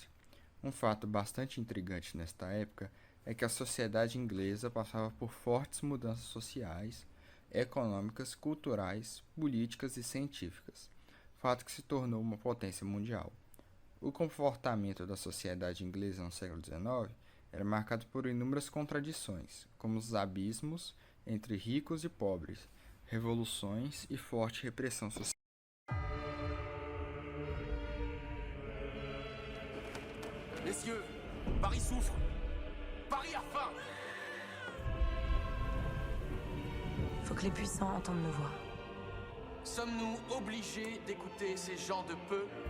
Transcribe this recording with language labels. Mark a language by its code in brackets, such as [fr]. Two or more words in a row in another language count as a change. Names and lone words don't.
[pt] Um fato bastante intrigante nesta época é que a sociedade inglesa passava por fortes mudanças sociais, econômicas, culturais, políticas e científicas, fato que se tornou uma potência mundial. O comportamento da sociedade inglesa no século XIX era marcado por inúmeras contradições, como os abismos entre ricos e pobres, revoluções e forte repressão social. [fr] Messieurs, Paris souffre. Paris a faim. Faut que les puissants entendent nos voix. Sommes-nous obligés d'écouter ces gens de peu?